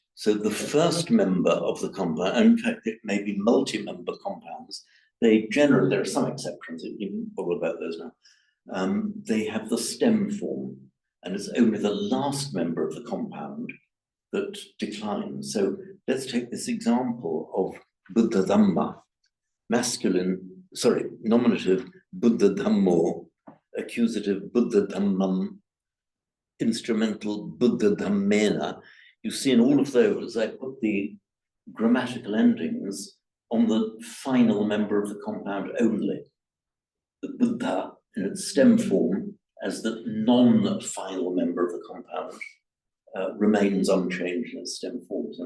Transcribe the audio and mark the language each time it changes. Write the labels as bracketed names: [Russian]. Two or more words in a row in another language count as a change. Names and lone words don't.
[English] So the first member of the compound, and in fact, it may be multi-member compounds. They generally, there are some exceptions, you can all about those now. They have the stem form, and it's only the last member of the compound that declines. So let's take this example of [Pali] Buddha Dhamma, [English] nominative [Pali] Buddha Dhammo, [English] accusative [Pali] Buddha Dhammam, [English] instrumental [Pali] Buddha Dhammena. [English] You see in all of those, I put the grammatical endings on the final member of the compound only. The Buddha in its stem form as the non-final member of the compound remains unchanged in its stem forms.